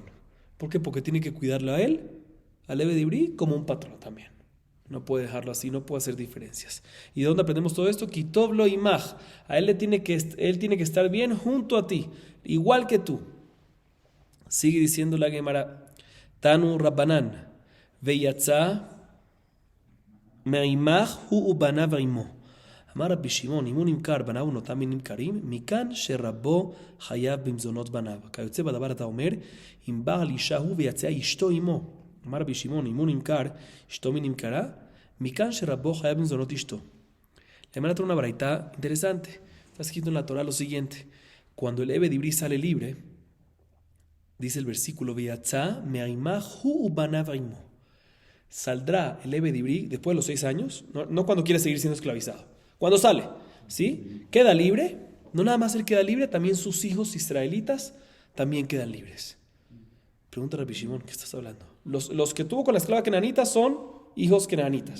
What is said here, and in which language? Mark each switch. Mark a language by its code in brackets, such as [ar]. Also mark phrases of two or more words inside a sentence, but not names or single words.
[es] ¿Por qué? Porque tiene que cuidarlo a él, al [he] עבד עברי, [es] como un patrón también. No puede dejarlo así, no puede hacer diferencias. ¿Y de dónde aprendemos todo esto? [he] כי טוב לו עמך. [es] A él tiene que estar bien junto a ti, igual que tú. Sigue diciendo la Gemara: [he] תנו רבנן ויצא מעמך הוא ובניו עמו. אמר רבי שמעון, אם הוא נמכר, בניו ונותיו נמכרים, מכאן שרבו חייב במזונות בניו. כיוצא בדבר אתה אומר, אם בעל אישה הוא ויצא אשתו עמו. אמר רבי שמעון, אם הוא נמכר, אשתו נמכרה, מכאן שרבו חייב במזונות אשתו. [es] Le manda una baraita interesante. Está escrito en la Torah lo siguiente: cuando el [he] עבד עברי [es] sale libre, dice el versículo, [he] ויצא מעימה הוא ובניו עמו. [es] Saldrá el [he] עבד עברי [es] después de los 6 años, no cuando quiere seguir siendo esclavizado. Cuando sale, ¿sí? Queda libre. No nada más él queda libre, también sus hijos israelitas también quedan libres. Pregunta a Rabbi Shimon, ¿qué estás hablando? Los que tuvo con la esclava kenanita son hijos kenanitas.